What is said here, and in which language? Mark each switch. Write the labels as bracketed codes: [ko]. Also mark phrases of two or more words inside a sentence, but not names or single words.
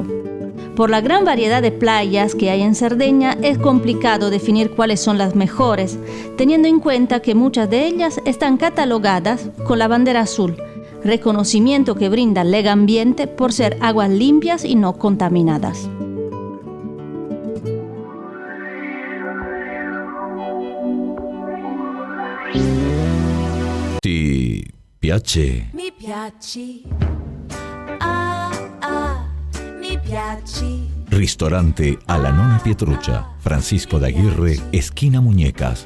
[es] Por la gran variedad de playas que hay en Cerdeña, es complicado definir cuáles son las mejores, teniendo en cuenta que muchas de ellas están catalogadas con la bandera azul, reconocimiento que brinda Lega Ambiente por ser aguas limpias y no contaminadas. [it] Ti piace? Mi piaci, mi piaci. Ristorante alla Nonna Pietruccia, [es] Francisco d'Aguirre, esquina Muñecas.